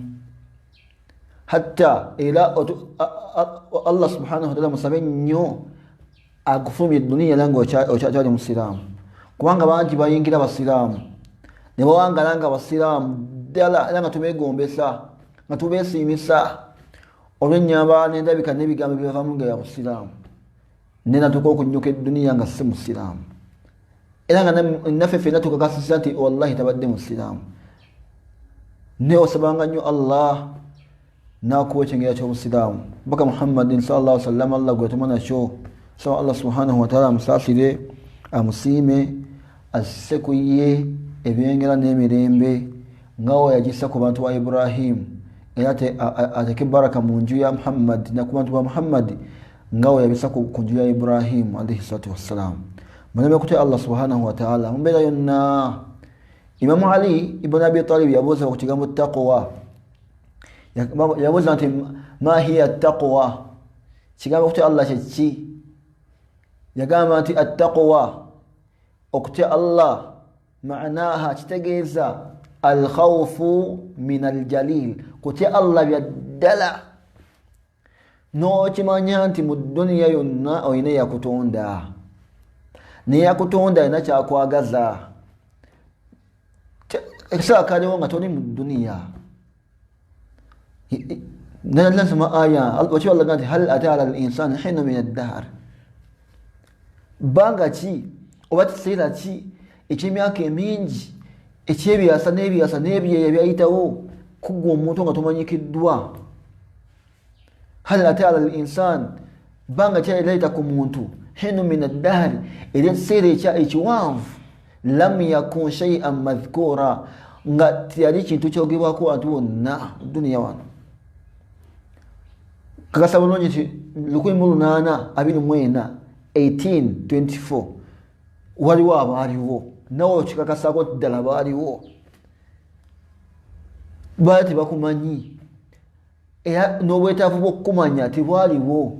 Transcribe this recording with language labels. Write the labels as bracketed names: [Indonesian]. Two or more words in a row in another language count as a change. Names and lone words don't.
[Ganda] Hatta era [Arabic] الله سبحانه وتعالى [Ganda] musabe nnyo akufulumya edduniya era ng'okyali musiraamu, kubanga bangi bayingira basiraamu ne bawangala nga basiraamu ddala era nga tubeegombesa nga tubeesiimisa olw'ennyamba n'endabika n'ebigambo byebavamu nga ya busiraamu, ne natuuka okunnyuka edduniya nga si musiraamu, era nga naffe ffenna tukakasisa nti wallahi tabadde musiraamu. Ne osabanga nnyo Allah n'akuwa ekyengeera ky'obusiraamu. Baka Muhammadin [Arabic] صلى الله عليه وسلم [Ganda] Allah gwe yatuma nakyo, sawa [Arabic] الله سبحانه وتعالى [Ganda] amusaasire, amusiime, asse ku ye ebyengera n'emirembe ngawo yagissa ku bantu ba Ibrahim, era ateke baraka mu nju ya Muhammad na ku bantu ba Muhammad ngawo yabissa ku nju ya Ibrahim [Arabic] عليه الصلاة والسلام. [Ganda] Muleme kutya [Arabic] الله سبحانه وتعالى [Ganda] mu mbeera yonna. Imam Ali ibn Abi Talib yabuuza ku kigambo taqwa, yabuuza nti [Arabic] ما هي التقوى, [Ganda] kigambo kutya Allah kyeki? Yagamba nti attaqwa okutya Allah maanaha kitegeeza [Arabic] الخوف من الجليل, [Ganda] kutya Allah byaddala n'okimanya nti mu dduniya yonna olina yakutonda, naye yakutonda alina kyakwagaza. Ekiseera kaliwo nga toli mu dduniya. Nasoma aya wakiwa Allah nti [Arabic] هل أتى على الإنسان حين من الدهر, [Ganda] bbanga ki oba kiseera ki eky'emyaka emingi ekyebyasa n'ebyeya byayitawo kuggwa omuntu nga tomanyikiddwa. [Arabic] هل أتى على الإنسان, [Ganda] bbanga ki erayita ku muntu, [Arabic] حين من الدهر, [Ganda] era ekiseera ekiwanvu, [Arabic] لم يكن شيئا مذكورا, [Ganda] nga tiyali kintu kyogebwako abantu bonna duniya wano. Kakasa bulungi nti 1824 waliwo abaaliwo, nawe okikakasako ddala baaliwo, baali tebakumanyi era n'obwetaavu bw'okukumanya tibwaliwo.